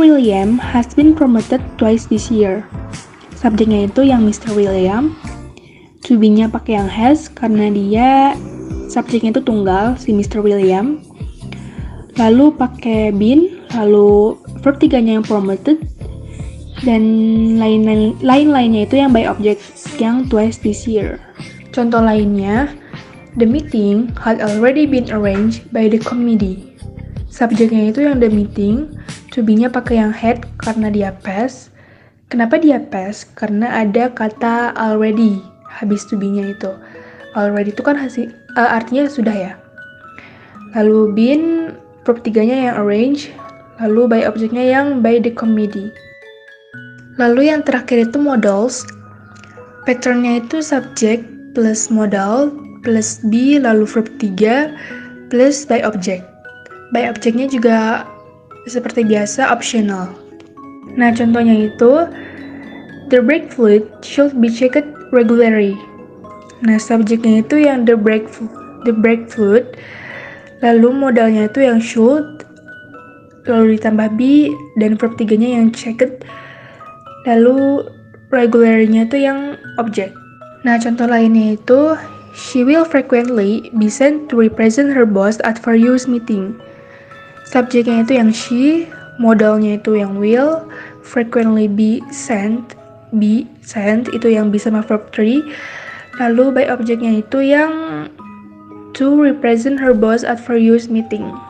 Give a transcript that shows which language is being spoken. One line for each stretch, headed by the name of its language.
English: William has been promoted twice this year.
Indonesian: Subjeknya itu yang Mr. William. To be-nya pakai yang has, karena dia subjeknya itu tunggal, si Mr. William. Lalu pakai been, lalu verb 3-nya yang promoted, dan lain-lainnya itu yang by object yang twice this year. Contoh lainnya,
English: the meeting had already been arranged by the committee.
Indonesian: Subjeknya itu yang
English: the meeting,
Indonesian: to be-nya pakai yang had karena dia past. Kenapa dia past? Karena ada kata already habis to be-nya itu. Already itu kan artinya sudah ya. Lalu been, verb 3-nya yang arrange, lalu by object-nya yang
English: by the committee.
Indonesian: Lalu yang terakhir itu modals. Patternnya itu subject plus modal plus be lalu verb 3 plus by object. By object-nya juga seperti biasa optional. Nah, contohnya itu
English: the brake fluid should be checked regularly.
Indonesian: Nah, subjeknya itu yang
English: the brake fluid,
Indonesian: lalu modalnya itu yang should, lalu ditambah be dan verb 3-nya yang checked, lalu regularnya itu yang object. Nah, contoh lainnya itu
English: she will frequently be sent to represent her boss at various meeting.
Indonesian: Subjeknya itu yang she, modalnya itu yang will, frequently be sent itu yang bisa sama verb 3, lalu by objectnya itu yang
English: to represent her boss at various meeting.